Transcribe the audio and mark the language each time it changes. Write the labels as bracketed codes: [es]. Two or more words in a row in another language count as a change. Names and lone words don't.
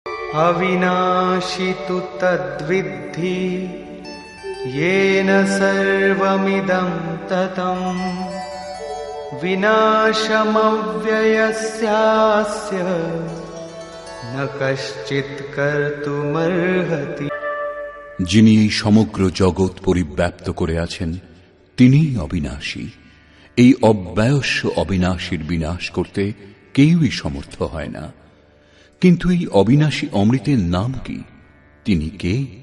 [sa] अविनाशी तु तद्विद्धि येन सर्वमिदं ततम् विनाशमव्ययस्यास्य न कश्चित् कर्तुमर्हति। [bn] যিনি এই সমগ্র জগৎ পরিব্যাপ্ত করে আছেন তিনিই অবিনাশী। এই অব্যয়স্য অবিনাশীর বিনাশ করতে কেউই সমর্থ হয় না। কিন্তু এই অবিনাশী অমৃতের নাম কি? তিনি কে?